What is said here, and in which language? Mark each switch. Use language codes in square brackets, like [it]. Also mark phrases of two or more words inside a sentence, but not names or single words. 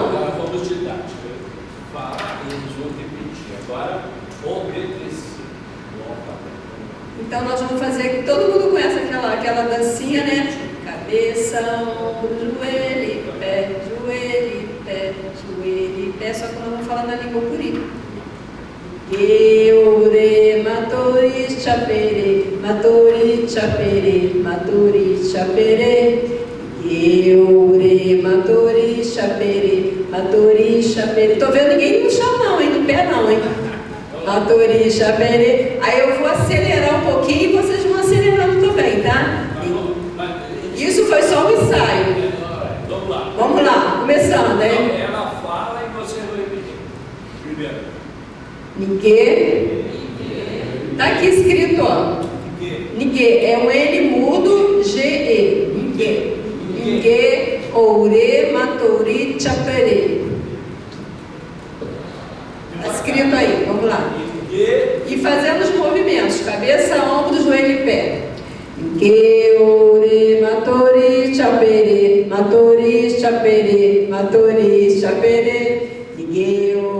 [pt] Agora vamos te dar, falar e eles vão repetir. Agora, obedecer. Então nós vamos fazer, todo mundo conhece aquela dancinha, né? Cabeça, ombro, joelho, pé, só que nós vamos falar na língua puri. [prr] Eure, matori, chapere, matori, chapere, matori, chapere. Eure, matori, chapere, matori, chapere. [pt] Tô vendo ninguém no chão não, hein? No pé não, hein? [prr] Matori, chapere. [pt] Aí eu vou acelerar um pouquinho e vocês vão acelerando também, tá? Isso foi só um ensaio. Vamos lá, começando, hein? Ela fala e você vai repetir. Primeiro. Nigue. Está aqui escrito, ó. Nigue. É um N mudo, G-E. [prr] Nigue. Nigue, Oure, Matori, Chapere. [pt] Está escrito aí, vamos lá. E fazendo os movimentos, cabeça, ombro, joelho e pé. [prr] Nigue, Oure, Matori, Chapere, Matori, Chapere, Matori, Chapere. Nigue,